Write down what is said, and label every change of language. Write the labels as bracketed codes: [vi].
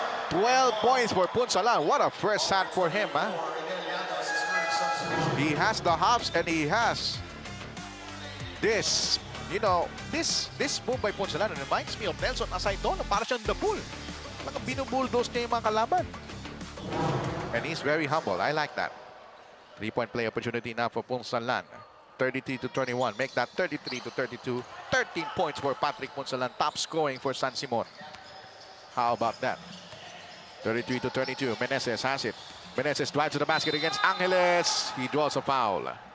[en] 12 points for Punsalan. What a first shot for him, huh? He has the hops and he has this, this move by Punsalan reminds me of Nelson Asayton [tl] na para siyang [en] the bull. [tl] Parang binubulldoze niya yung mga kalaban. [en] And he's very humble. I like that. 3-point play opportunity now for Punsalan. 33-21. Make that 33-32. 13 points for Patrick Punsalan. Top scoring for San Simon. How about that? 33-32. Meneses has it. Meneses drives to the basket against Angeles. He draws a foul.